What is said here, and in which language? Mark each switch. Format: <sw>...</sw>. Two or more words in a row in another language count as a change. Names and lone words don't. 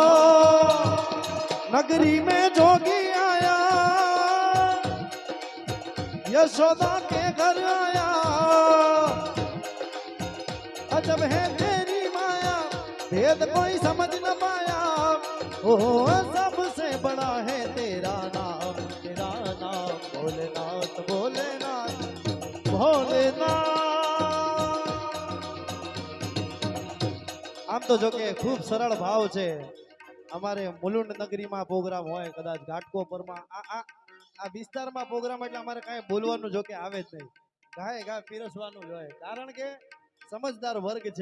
<hi>नगरी में जोगी आया, यशोदा के घर आया, अजब है तेरी माया, भेद कोई समझ न पाया, ओ सबसे बड़ा है तेरा नाम भोलेनाथ भोलेनाथ भोलेनाथ।</hi> <gu>આમ તો જો કે ખૂબ સરળ ભાવ છે. અમારે મુલુંડ નગરીમાં પ્રોગ્રામ હોય, કદાચ ઘાટકોપરમાં આ વિસ્તારમાં પ્રોગ્રામ, એટલે અમારે કાંઈ બોલવાનું જો કે આવે જ નહીં, ગાય ગા પીરસવાનું જ હોય, કારણ કે સમજદાર વર્ગ છે.</gu>